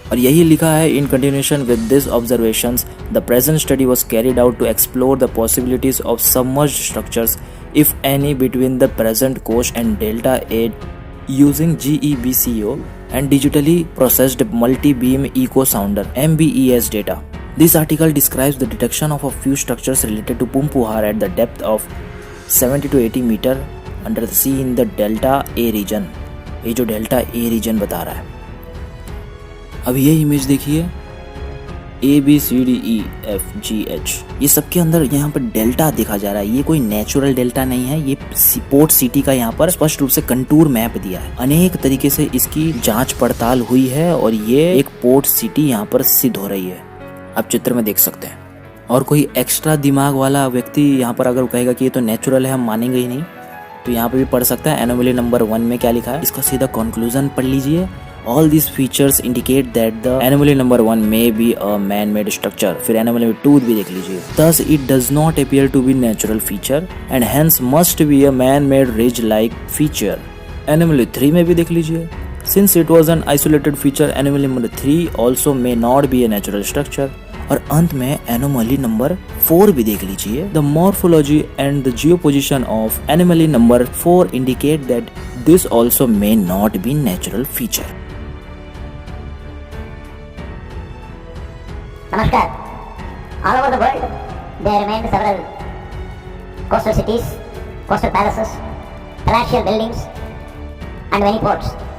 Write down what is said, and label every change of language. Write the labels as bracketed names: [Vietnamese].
[Hindi] और यही लिखा है, [English] In continuation with this observations the present study was carried out to explore the possibilities of submerged structures if any between the present coast and delta A using GEVCO and digitally processed multi-beam echo sounder MBES data. This article describes the detection of a few structures related to Pumpuhar at the depth of 70 to 80 meter under the sea in the delta A region. [Hindi] ये जो delta A region बता रहा है, अब ये image देखिए, ABCDEFGH, ये सबके अंदर यहाँ पर डेल्टा देखा जा रहा है। ये कोई नेचुरल डेल्टा नहीं है, ये पोर्ट सिटी का यहाँ पर स्पष्ट रूप से कंटूर मैप दिया है। अनेक तरीके से इसकी जांच पड़ताल हुई है और ये एक पोर्ट सिटी यहाँ पर सिद्ध हो रही है, आप चित्र में देख सकते हैं। और कोई एक्स्ट्रा दिमाग वाला व्यक्ति यहाँ पर अगर कहेगा कि ये तो नेचुरल है, हम मानेंगे ही नहीं, तो यहाँ पे भी पढ़ सकता है। एनोमली नंबर 1 में क्या लिखा है, इसका सीधा कंक्लूजन पढ़ लीजिए। [English] All these features indicate that the anomaly number 1 may be a man-made structure. [Hindi] फिर anomaly number 2 भी देख लीजिए। [English] Thus it does not appear to be natural feature and hence must be a man-made ridge-like feature. [Hindi] Anomaly 3 में भी देख लीजिए। [English] Since it was an isolated feature, anomaly number 3 also may not be a natural structure. [Hindi] और अंत में anomaly number 4 भी देख लीजिए। [English] The morphology and the geoposition of anomaly number 4 indicate that this also may not be natural feature. [Hindi] Namaskar. [English] All over the world, there remain several coastal cities, coastal palaces, palatial buildings, and many ports.